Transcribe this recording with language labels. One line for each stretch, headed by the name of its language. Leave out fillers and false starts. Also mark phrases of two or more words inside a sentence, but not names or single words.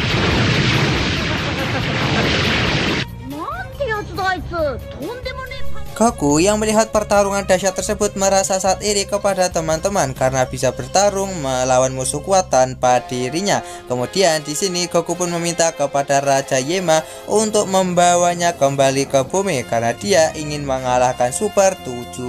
Japanese: なんてやつだあいつ。とんでもねえ。
Indonesian: Goku yang melihat pertarungan dahsyat tersebut merasa saat iri kepada teman-teman karena bisa bertarung melawan musuh kuat tanpa dirinya. Kemudian di sini Goku pun meminta kepada Raja Yema untuk membawanya kembali ke bumi karena dia ingin mengalahkan Super 17.